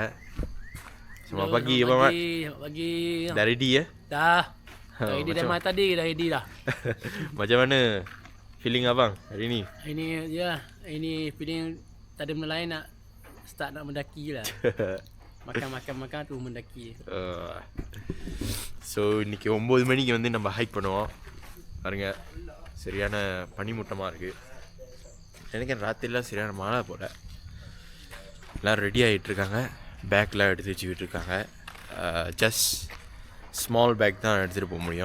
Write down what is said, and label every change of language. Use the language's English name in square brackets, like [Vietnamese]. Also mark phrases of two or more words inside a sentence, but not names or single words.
[Malay] Selamat pagi abang Mat. Selamat pagi. Dah ready ya? Dah. Ready dah mat tadi dah ready dah. Macam mana feeling abang hari ni? Ini ya, ini feeling tak ada benda lain nak start nak mendaki lah. Makan tu mendaki. [Tamil] ஸோ இன்றைக்கி 9 மணிக்கு வந்து நம்ம ஹைக் பண்ணுவோம். பாருங்க, சரியான பனிமூட்டமாக இருக்குது. எனக்கு ராத்திரிலாம் சரியான மழை போல். எல்லோரும் ரெடி ஆகிட்டுருக்காங்க. பேக்கெலாம் எடுத்து வச்சுக்கிட்டு இருக்காங்க. [English] just small bag [Tamil] தான் எடுத்துகிட்டு போக முடியும்.